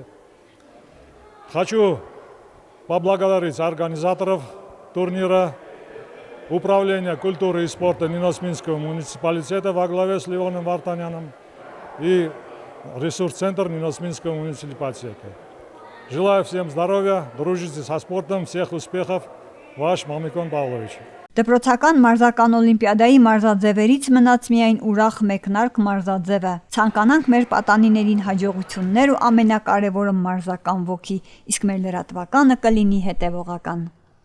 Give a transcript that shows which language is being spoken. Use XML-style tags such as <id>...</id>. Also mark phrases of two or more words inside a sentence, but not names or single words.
<ru>Хочу поблагодарить организаторов турнира, Управление культуры и спорта Ниноц-Минского муниципалитета во главе с Леоном Вартаняном и ресурс-центр Ниноц-Минского муниципалитета. Желаю всем здоровья, дружите со спортом, всех успехов. Ваш Մամիկոն Պավլովիչ։</ru> <hy>Դպրոցական մարզական օլիմպիադայի մարզաձևերից մնաց միայն ուրախ մեկնարկ մարզաձևը։ Ցանկանանք մեր պատանիներին հաջողություններ ու ամենակարևորը մարզական ոգի, իսկ մեր լրատվականը կլինի հետևողական։</hy>